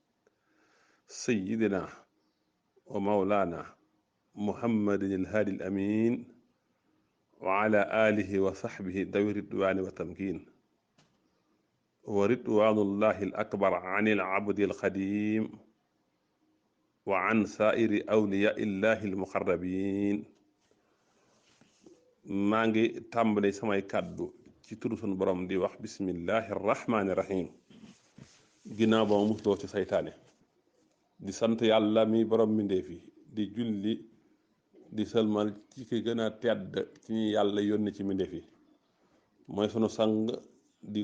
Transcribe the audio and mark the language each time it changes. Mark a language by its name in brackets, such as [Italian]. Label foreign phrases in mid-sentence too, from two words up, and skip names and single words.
[Arabic] سيدنا ومولانا محمد الهادي الأمين وعلى آله وصحبه ذوي الرضوان والتمكين ورضوان الله الأكبر عن العبد القديم وعن سائر أولياء الله المقربين [Wolof] maa ngi tàmbali samay kàddu ci turu sunu borom di wax [Arabic] بسم الله الرحمن الرحيم [Wolof] ginnaaw ba ma musloo ci saytaane di sant yàlla mi borom mbindéef yi di julli di sëlmal ci ki gën a tedd ci ñi yàlla yónni ci mbindéef yi mooy sunu sang di